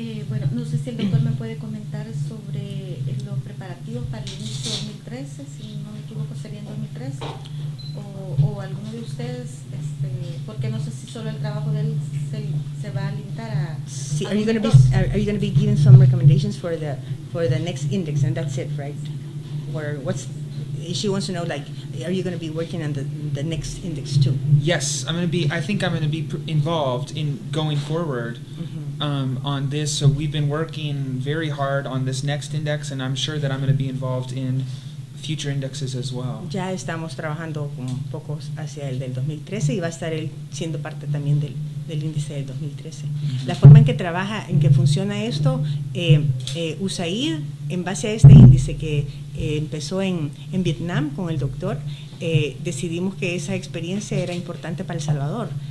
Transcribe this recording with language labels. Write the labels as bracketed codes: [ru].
[es] Bueno, no sé si el doctor me puede comentar sobre los preparativos para el inicio de 2013, si no me equivoco sería en 2013, o alguno de ustedes, porque no sé si solo el trabajo de él se va a limitar a... [en] Sí, are you going to be giving some recommendations for the next index, and that's it, right? Or she wants to know, like, are you going to be working on the next index too? Yes, I think I'm going to be involved in going forward. On this, so we've been working very hard on this next index, and I'm sure that I'm going to be involved in future indexes as well. [es] Ya estamos trabajando un poco hacia el del 2013 y va a estar él siendo parte también del índice del 2013. La forma en que funciona esto, USAID, en base a este índice que empezó en Vietnam con el doctor, decidimos que esa experiencia era importante para El Salvador.